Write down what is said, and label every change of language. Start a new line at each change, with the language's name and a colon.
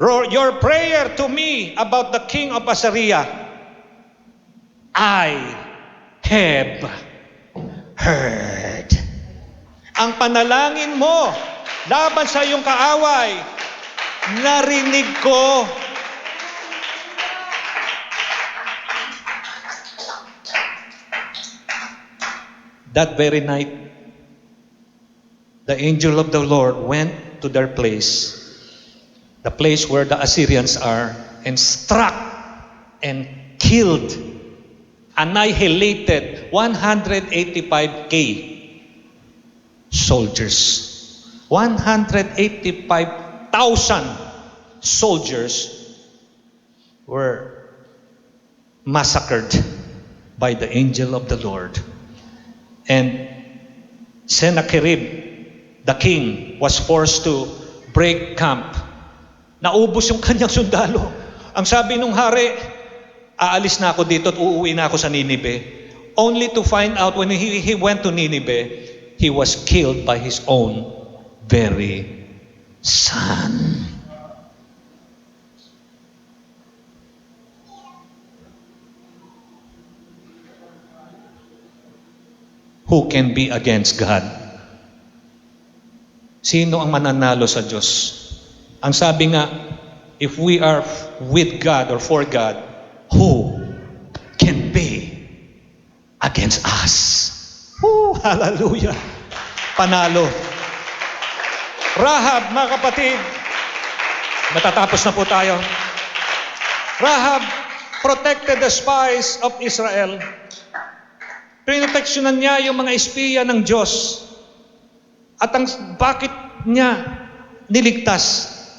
English: Your prayer to me about the king of Assyria, I have heard.
Filipino: Ang panalangin mo laban sa iyong kaaway, narinig ko.
English: That very night, the angel of the Lord went to their place, the place where the Assyrians are, and struck and killed, annihilated 185,000 soldiers. 185,000 soldiers were massacred by the angel of the Lord. And Sennacherib, the king, was forced to break camp.
Filipino: Naubos yung kanyang sundalo. Ang sabi nung hari, aalis na ako dito at uuwi na ako sa Nineveh.
English: Only to find out when he went to Nineveh, he was killed by his own very son. Who can be against God?
Filipino: Sino ang mananalo sa Diyos? Ang sabi nga,
English: if we are with God or for God, who can be against us?
Filipino: Hallelujah! Panalo. Rahab, mga kapatid, matatapos na po tayo.
English: Rahab protected the spies of Israel.
Filipino: Pinoteksyonan niya yung mga espiya ng Diyos. At bakit niya niligtas?